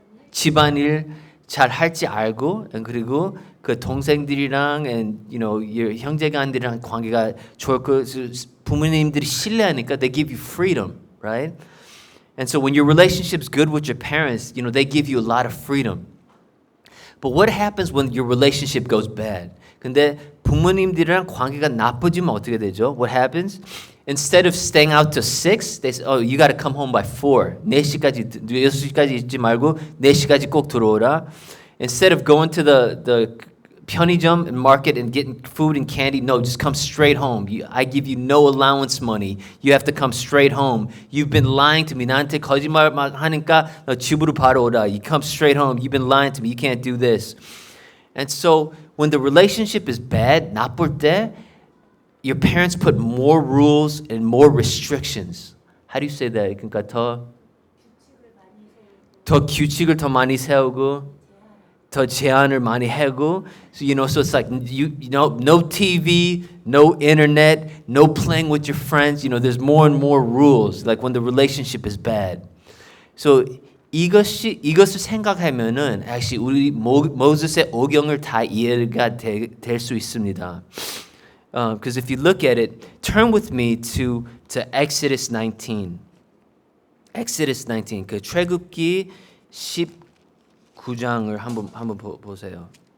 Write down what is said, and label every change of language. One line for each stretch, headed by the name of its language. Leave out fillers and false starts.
Korean: 집안일 잘 할지 알고, 그리고 그 동생들이랑 형제간들이랑 관계가 좋을 거 부모님들이 신뢰하니까
English: they give you freedom, right? And so when your relationship's good with your parents, they give you a lot of freedom. But what happens when your relationship goes bad?
Korean: 근데 부모님들이랑 관계가 나빠지면 어떻게 되죠?
English: What happens? Instead of staying out till 6, they say, oh, you got to come home by 4.
Korean: 6시까지 있지 말고 4시까지 꼭 들어오라.
English: Instead of going to the 편의점 and market and getting food and candy, no, just come straight home. I give you no allowance money. You have to come straight home. You've been lying to me.
Korean: 나한테 거짓말 하니까 너 집으로 바로 오라.
English: You come straight home. You've been lying to me. You can't do this. And so when the relationship is bad,
Korean: 나쁠 때,
English: your parents put more rules and more restrictions. How do you say that?
Korean: 그러니까 더 규칙을 더 많이 세우고 더 제한을 많이 하고,
English: so it's like no TV, no internet, no playing with your friends. There's more and more rules. Like when the relationship is bad.
Korean: So 이것을 생각하면은 actually 우리 모세의 오경을 다 이해가 될 수 있습니다.
English: Because if you look at it, turn with me to Exodus 19. Exodus 19.
Korean: 그 출애굽기 19장을 한번 보세요.